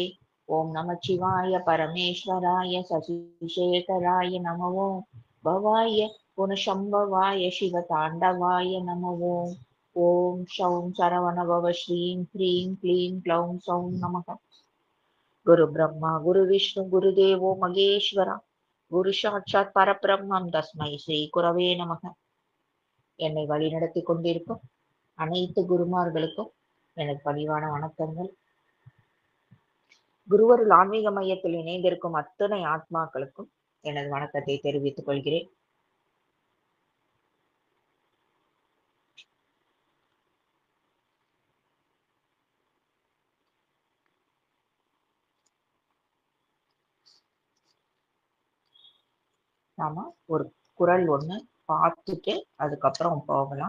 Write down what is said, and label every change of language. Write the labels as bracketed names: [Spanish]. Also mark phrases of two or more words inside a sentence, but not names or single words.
[Sanskrit] ॐ नमः शिवाय परमेश्वराय शशिशेखराय नमो भवाय पुनशम्भवाय शिवताण्डवाय नमो। ॐ शौं शरवणभव श्रीं ह्रीं क्लीं क्लौं सौं नमः। गुरु ब्रह्मा गुरु विष्णु गुरुदेवो महेश्वरा गुरु साक्षात् परब्रह्मं तस्मै श्री गुरवे नमः। [Tamil] என்னை வழிநடத்தி கொண்டிருக்கும் அனைத்து குருமார்களுக்கும் எனது பணிவான வணக்கங்கள். குருவருள் ஆன்மீக மையத்தில் இணைந்திருக்கும் அத்தனை ஆத்மாக்களுக்கும் எனது வணக்கத்தை தெரிவித்துக் கொள்கிறேன். நாம ஒரு குறள் ஒண்ணு பார்த்துட்டு அதுக்கப்புறம் போகலாம்.